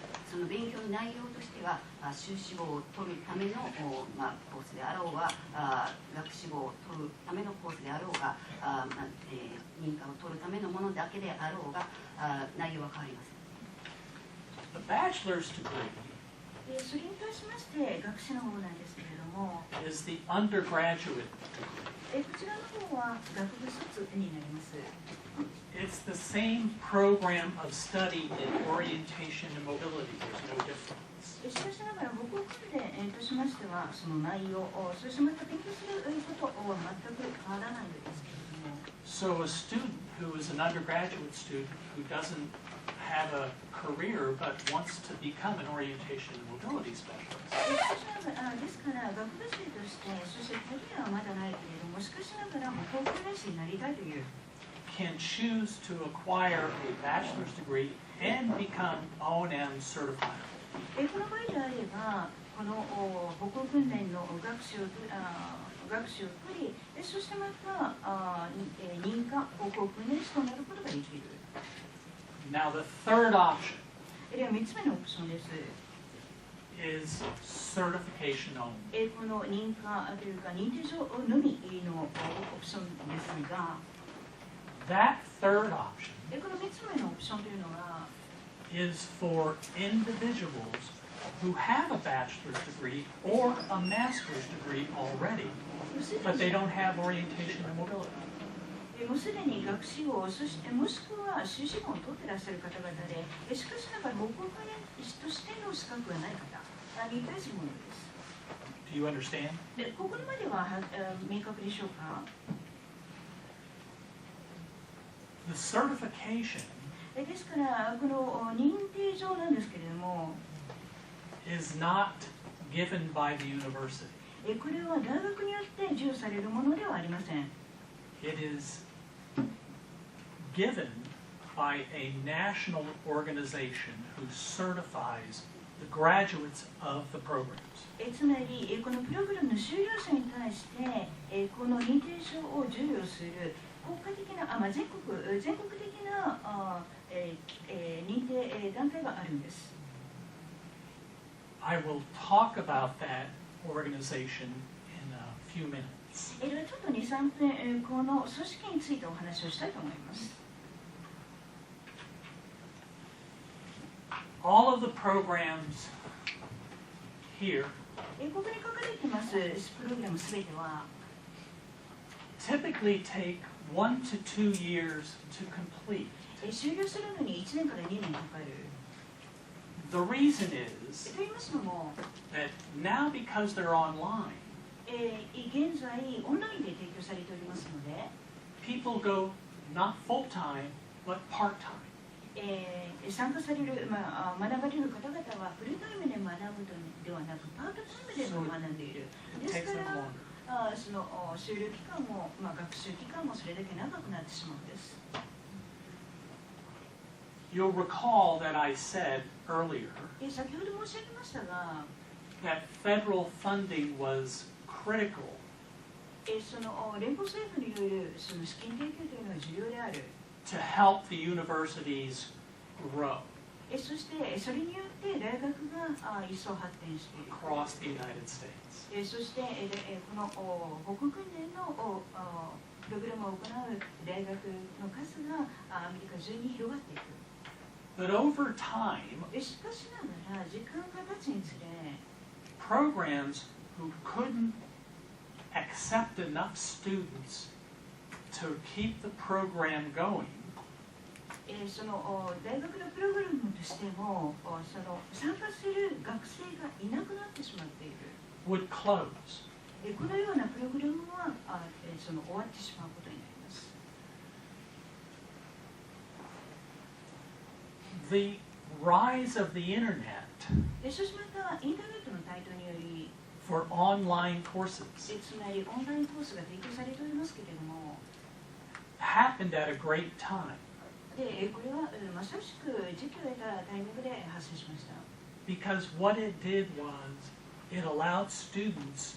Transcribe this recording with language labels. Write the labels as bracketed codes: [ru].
[ja] その勉強の内容としては、修士号を取るための、コースであろうが、学士号を取るためのコースであろうが、認可を取るためのものだけであろうが、内容は変わりません。 [en] The bachelor's degree [ja] それに対しまして学士の方なんですけれども、 [en] is the undergraduate degree. [ja] こちらの方は学部卒になります。 [en] It's the same program of study in orientation and mobility. There's no difference. [ja] しかしながら、僕を組んで、としましては、その内容、そしてまた勉強することは全く変わらないんですけれども。 [en] So a student who is an undergraduate student who doesn't have a career but wants to become an orientation and mobility specialist. [ja] ですから、学部生として、そしてキャリアはまだないけれども、しかしながら、航空練習になりたいという [en] can choose to acquire a bachelor's degree and become O&M certified. [ja] この場合であれば、この歩行訓練の学士を取り、そしてまた認可歩行訓練士となることができる。 [en] Now the third option [ja] では3つ目のオプションです。 [en] is certification only. [ja] この認可というか認定証のみのオプションですが、 [en] That third option [ja] この3つ目のオプションというのは、 [en] is for individuals who have a bachelor's degree or a master's degree already, but they don't have orientation and mobility. [ja] もうすでに学士号、そしてもしくは修士号を取っていらっしゃる方々で、しかしながら歩行訓練士としての資格がない方に対するものです。 [en] Do you understand? [ja] でここまでは明確でしょうか？ [en] The certification [ja] ですから、この認定状なんですけれども、 [en] is not given by the university. [ja] これは大学によって授与されるものではありません。 [en] It is given by a national organization who certifies the graduates of the programs. [ja] つまり、このプログラムの修了者に対して、この認定証を授与する国家的な、全国的な認定団体があるんです。 [en] I will talk about that organization in a few minutes. [ja] ではちょっと2、3分、この組織についてお話をしたいと思います。 [en] All of the programs here [ja] ここに書かれていますプログラムすべては、 [en] typically take 1 to 2 years to complete. [ja] 修了するのに1年から2年かかる。 [en] The reason is [ja] と言いますのも、 [en] that now because they're online, [ja] 現在オンラインで提供されておりますので、 [en] people go not full-time, but part-time. [ja] 参加される、学ばれる方々はフルタイムで学ぶのではなくパートタイムでも学んでいる。 [en] It [ja] です [en] takes [ja] か [en] them [ja] ら [en] longer. [ja] その修了期間も、学習期間もそれだけ長くなってしまうんです。 [en] You'll recall that I said earlier [ja] 先ほど申し上げましたが、 [en] that federal funding was critical [ja] その連邦政府によるその資金提供というのは重要である。 [en] to help the universities grow [ja] そしてそれによって大学が一層発展している。 [en] across the United States. [ja] そしてこの歩行訓練のプログラムを行う大学の数がアメリカ中に広がっていく。 [en] But over time, [ja] しかしながら時間が経つにつれ、 [en] programs who couldn't accept enough students to keep the program going [ja] その大学のプログラムとしてもその参加する学生がいなくなってしまっている。 [en] would close. [ja] このようなプログラムはその終わってしまうことになります。 [en] The rise of the internet [ja] そしてまたインターネットの台頭により [en] for online courses [ja] つまりオンラインコースが提供されておりますけれども、 [en] happened at a great time [ja] でこれはまさしく時期を得たタイミングで発生しました。 [en] because what it did was it allowed students